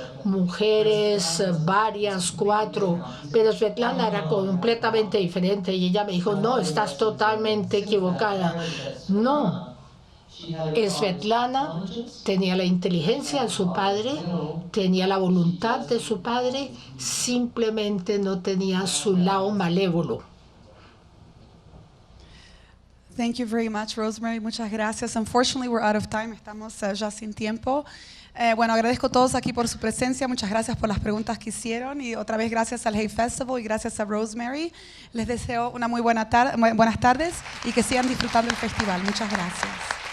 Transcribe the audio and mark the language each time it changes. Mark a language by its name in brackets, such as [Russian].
[Spanish] Mujeres, varias, 4, pero Svetlana era completamente diferente y ella me dijo, no, estás totalmente equivocada. No, Svetlana tenía la inteligencia de su padre, tenía la voluntad de su padre, simplemente no tenía su lado malévolo. [English] Thank you very much, Rosemary. [Spanish] Muchas gracias. [English] Unfortunately, we're out of time. [Spanish] Estamos ya sin tiempo. Bueno, agradezco a todos aquí por su presencia. Muchas gracias por las preguntas que hicieron. Y otra vez gracias al Hay Festival y gracias a Rosemary. Les deseo una muy buenas tardes y que sigan disfrutando el festival. Muchas gracias.